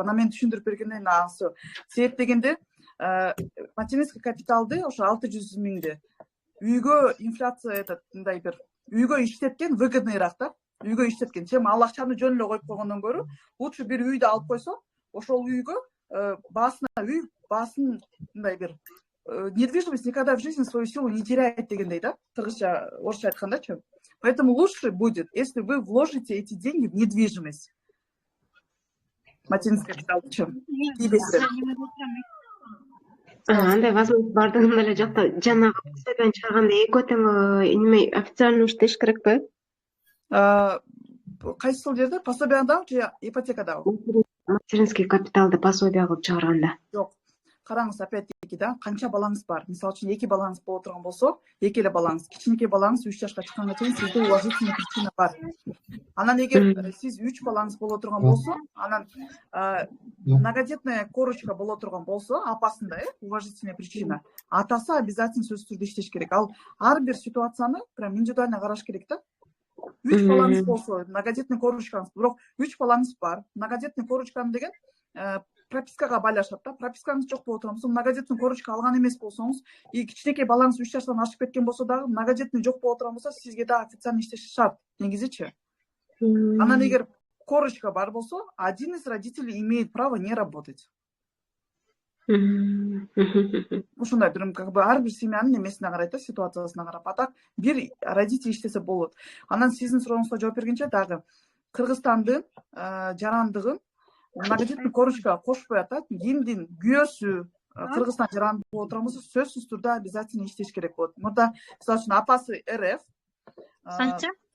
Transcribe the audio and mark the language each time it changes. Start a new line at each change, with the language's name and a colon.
Kyrgyz: Анан мен түшүндүрүп бергенден кийин анысы себеп дегенде материнский капиталды ошо 600 миңди үйгө инфляция мындай бир үйгө иштеткен выгодныйраак да. Үйгө иштеткен. Чем ал акчаны жөн эле коюп койгондон көрө, лучше бир үйдү алып койсо, ошол үйгө баасын мындай бир
Russian: недвижимость никогда в жизни свою силу не теряет
Kyrgyz: дегендей да, кыргызча, орусча айткандачы.
Russian: Поэтому лучше будет, если вы вложите эти деньги в недвижимость.
Kyrgyz: Материнский капиталчы. Андай возможность бардыгында эле жокто. Жанагы пособияны чыгарганда эки тең неме официально иштеш керекпи? Кайсыл жерде? Пособиядабы же ипотекадабы? Материнский капиталды пособия кылып чыгарганда. Жок. Караңыз, опять-таки да, канча балаңыз бар. Мисалы үчүн 2 балаңыз боло турган болсо, 2 эле балаңыз, кичинекей балаңыз 3 жашка чыкканга чейин сизде уважительный причина бар. Анан эгер сиз 3 балаңыз боло турган болсо, анан многодетная корочка боло турган болсо, апасында уважительная причина, атасы обязательно сөзсүз түрдө иштеш керек. Ал ар бир ситуацияны прям индивидуально караш керек да. 3 балаңыз болсо, многодетный корочкаңыз, бирок 3 балаңыз бар. Многодетный корочканы деген пропискага байлашат да. Пропискаңыз жок боло турган болсо, многодетный корочка алган эмес болсоңуз, и кичинекей балаңыз 3 жаштан ашып кеткен болсо дагы, многодетный жок боло турган болсо, сизге да официально иштеш шарт, негизичи. Анан эгер корочка бар болсо,
Russian: один из родителей имеет право не работать.
Kyrgyz: Ушундай бир как бы ар бир семьянын эмесине карайт да, ситуациясына карап. А так бир родитель иштесе болот. Анан сиздин сурооңузга жооп бергенче дагы Кыргызстандын жарандыгын многодетный корочка кошпой атат. Кимдин күйөөсү Кыргызстан жаранды боло турган болсо, сөзсүз түрдө обязательно иштеш керек болот. Мурда мисалы үчүн апасы РФ, Канча?